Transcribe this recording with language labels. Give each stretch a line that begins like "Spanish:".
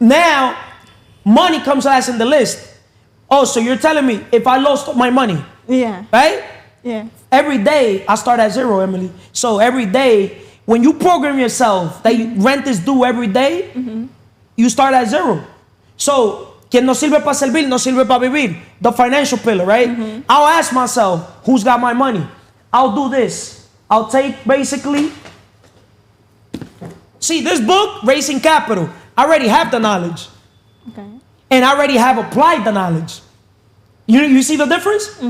English: Now, money comes last in the list. Oh, so you're telling me if I lost my money, Yeah. right? Yeah. Every day I start at zero, Emily. So every day, when you program yourself that rent is due every day, you start at zero.
Spanish: So, quien no sirve para servir, no sirve para vivir.
English: The financial pillar, right? I'll ask myself, who's got my money? I'll do this. I'll take basically. See, this book, Raising Capital, I already have the knowledge. Okay. And I already have applied the knowledge. You see the difference?